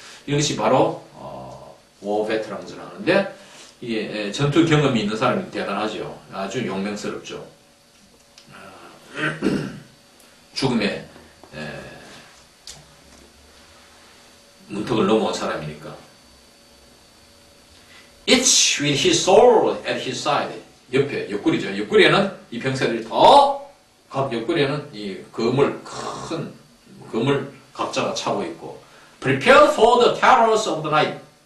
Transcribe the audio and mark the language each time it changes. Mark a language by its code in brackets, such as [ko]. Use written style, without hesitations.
[ko] 이것이 바로 war veteran스를 하는데 이게 전투 경험이 있는 사람이 대단하죠. 아주 용맹스럽죠. 죽음의 문턱을 넘어온 사람이니까. [en] Each with his sword at his side. [ko] 옆에, 옆구리죠. 옆구리에는 이 병사들이 각 옆구리에는 이 큰 검을 각자가 차고 있고. [en] Prepared for the terrors of the night.